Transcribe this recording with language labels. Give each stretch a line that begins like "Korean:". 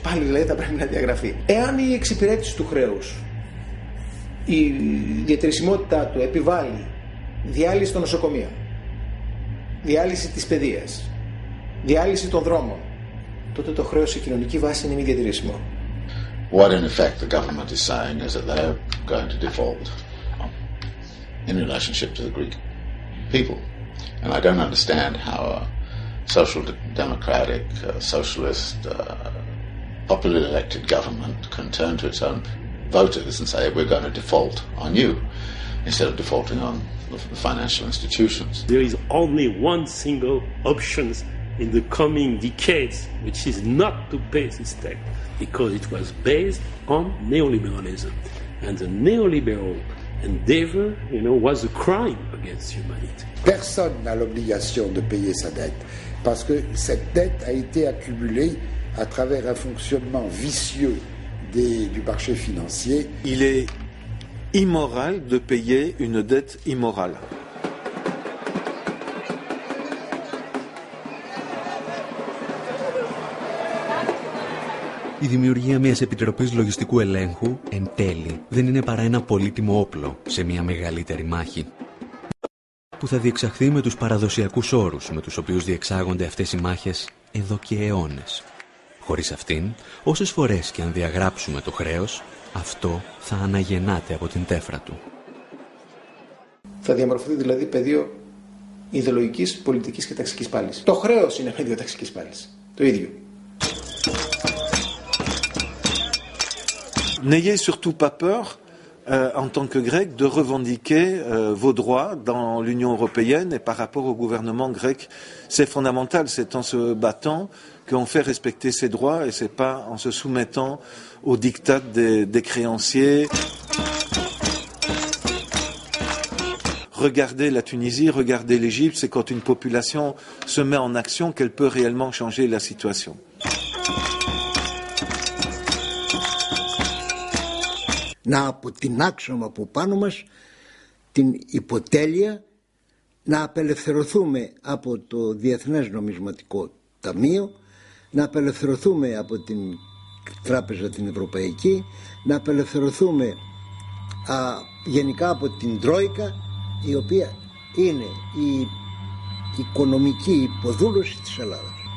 Greek: Πάλι δηλαδή θα πρέπει να διαγραφεί. Εάν η εξυπηρέτηση του χρέους, η διατηρησιμότητά του επιβάλλει διάλυση των νοσοκομείων, διάλυση της παιδείας, διάλυση των δρόμων, τότε το χρέος σε κοινωνική βάση είναι μη διατηρήσιμο.
English: What in effect the government is saying is that they're going to default in relationship to the Greek people. And I don't understand how a social democratic, socialist, popularly elected government can turn to its own voters and say we're going to default on you instead of defaulting on the financial institutions. There is only one single option in the coming decades, which is not to pay this debt, because it was based on neoliberalism. And the neoliberal endeavor, was a crime against humanity.
French: Personne n'a l'obligation de payer sa dette, parce que cette dette a été accumulée à travers un fonctionnement vicieux du marché financier. Il est immoral de payer une dette immorale.
Greek: Η δημιουργία μιας Επιτροπής Λογιστικού Ελέγχου, εν τέλει, δεν είναι παρά ένα πολύτιμο όπλο σε μια μεγαλύτερη μάχη που θα διεξαχθεί με τους παραδοσιακούς όρους με τους οποίους διεξάγονται αυτές οι μάχες εδώ και αιώνες. Χωρίς αυτήν, όσες φορές και αν διαγράψουμε το χρέος, αυτό θα αναγεννάται από την τέφρα του. Θα διαμορφωθεί δηλαδή πεδίο ιδεολογικής, πολιτικής και ταξικής πάλης. Το χρέος είναι πεδίο ταξικής πάλης. Το ίδιο.
French: N'ayez surtout pas peur, en tant que Grec, de revendiquer vos droits dans l'Union européenne et par rapport au gouvernement grec. C'est fondamental, c'est en se battant qu'on fait respecter ses droits et c'est pas en se soumettant aux diktats des créanciers. Regardez la Tunisie, regardez l'Égypte, c'est quand une population se met en action qu'elle peut réellement changer la situation.
Greek: Να αποτινάξουμε από πάνω μας την υποτέλεια, να απελευθερωθούμε από το Διεθνές Νομισματικό Ταμείο, να απελευθερωθούμε από την Τράπεζα την Ευρωπαϊκή, να απελευθερωθούμε γενικά από την Τρόικα, η οποία είναι η οικονομική υποδούλωση της Ελλάδας.